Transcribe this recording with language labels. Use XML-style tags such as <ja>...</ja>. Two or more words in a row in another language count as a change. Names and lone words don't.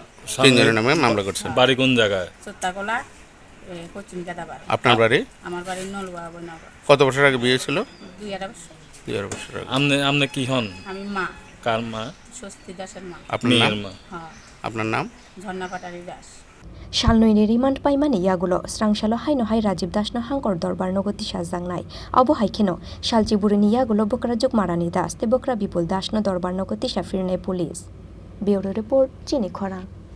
<bn>তিনজনের নামে মামলা করছেন বাড়ি কোন জায়গায় চোত্তাকলা পশ্চিম গাদাবাড়ি আপনার বাড়ি আমার বাড়ি নলুয়া বৈনগর কত বছর আগে বিয়ে ছিল 2.5 বছর আগে আপনি কি হন আমি মা কার মা স্বস্তি দাসের মা আপনার মা হ্যাঁ আপনার নাম ঝর্ণা পাটারি দাস</bn> <trp>Shalnoini remand paimani yagulo srangshalo haino hai Rajiv Das no hangkor dorbar nogoti sajangnai abo haikeno salchiburini yagulo bokrajuk Marani Das te bokra Bipul Das no dorbar nogoti safirnai pulis</trp> <en>Bureau report</en> <trp>Chini Khorang</trp>